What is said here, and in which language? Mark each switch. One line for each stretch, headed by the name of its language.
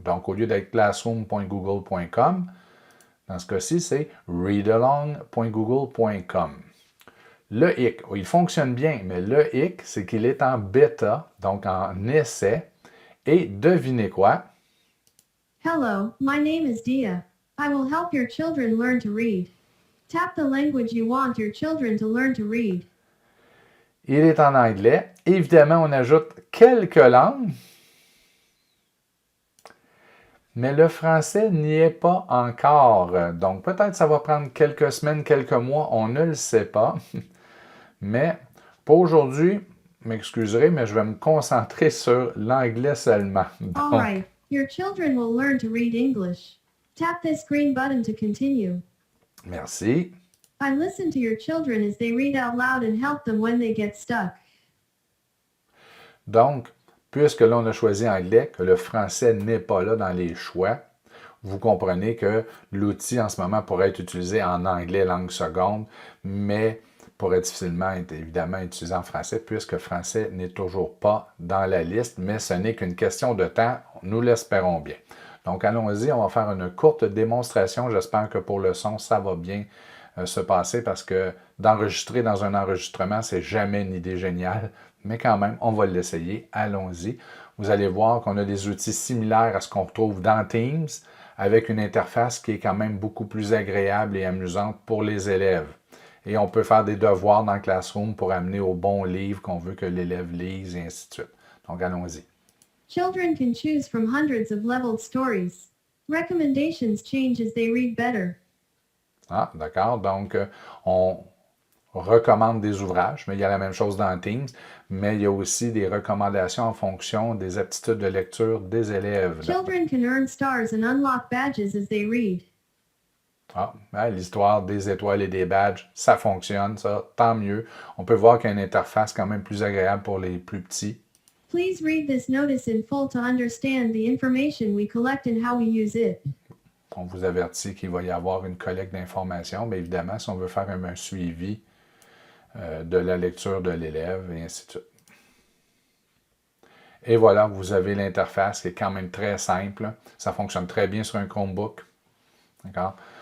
French: Donc, au lieu d'être classroom.google.com, dans ce cas-ci, c'est readalong.google.com. Le hic, il fonctionne bien, mais le hic, c'est qu'il est en bêta, donc en essai. Et devinez quoi?
English: Hello, my name is Dia. I will help your children learn to read. Tap the language you want your children to learn to read.
French: Il est en anglais. Évidemment, on ajoute quelques langues, mais le français n'y est pas encore. Donc, peut-être ça va prendre quelques semaines, quelques mois, on ne le sait pas. Mais pour aujourd'hui, m'excuserez, mais je vais me concentrer sur l'anglais seulement.
English: All
French: Donc,
English: right, your children will learn to read English. Tap this green button to continue.
French: merci.
English: I listen to your children as they read out loud and help them when they get stuck.
French: Donc, puisque là, on a choisi anglais, que le français n'est pas là dans les choix, vous comprenez que l'outil en ce moment pourrait être utilisé en anglais langue seconde, mais pourrait difficilement être évidemment utilisé en français, puisque français n'est toujours pas dans la liste, mais ce n'est qu'une question de temps, nous l'espérons bien. Donc, allons-y, on va faire une courte démonstration. J'espère que pour le son, ça va bien se passer parce que d'enregistrer dans un enregistrement, c'est jamais une idée géniale, mais quand même, on va l'essayer. Allons-y. Vous allez voir qu'on a des outils similaires à ce qu'on retrouve dans Teams, avec une interface qui est quand même beaucoup plus agréable et amusante pour les élèves. Et on peut faire des devoirs dans Classroom pour amener au bon livre qu'on veut que l'élève lise et ainsi de suite. Donc, allons-y.
English: Children can choose from hundreds of leveled stories. Recommendations change as they read better.
French: Ah, d'accord. Donc, on recommande des ouvrages, mais il y a la même chose dans Teams, mais il y a aussi des recommandations en fonction des aptitudes de lecture des élèves.
English: Children can earn stars and unlock badges as they read.
French: Ah, l'histoire des étoiles et des badges, ça fonctionne, ça, tant mieux. On peut voir qu'il y a une interface quand même plus agréable pour les plus petits.
English: Please read this notice in full to understand the information we collect and how we use it.
French: On vous avertit qu'il va y avoir une collecte d'informations, mais évidemment, si on veut faire un suivi de la lecture de l'élève, et ainsi de suite. Et voilà, vous avez l'interface qui est quand même très simple. Ça fonctionne très bien sur un Chromebook. D'accord?